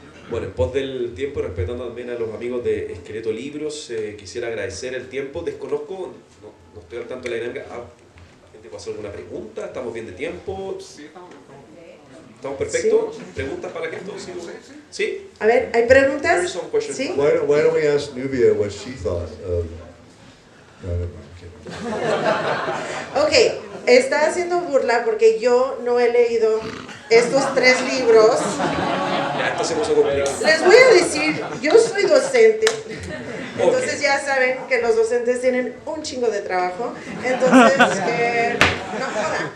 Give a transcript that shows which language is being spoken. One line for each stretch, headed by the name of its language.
Spanish: Bueno, en pos del tiempo, respetando también a los amigos de Esqueleto Libros, quisiera agradecer el tiempo. Desconozco, no estoy al tanto de la dinámica. ¿Gente puede hacer alguna pregunta? ¿Estamos bien de tiempo? Sí, ¿Estamos perfectos? Sí. ¿Preguntas para que esto? ¿Sí? A ver, ¿hay preguntas?
English: There is some question.
Spanish: ¿Sí?
English: Why don't we ask Nubia what she thought of... No, never mind, I'm kidding.
Spanish: Ok, está haciendo burla porque yo no he leído estos 3 libros. Ya, esto se puso complicado. Les voy a decir, yo soy docente, entonces ya saben que los docentes tienen un chingo de trabajo, entonces no jodan.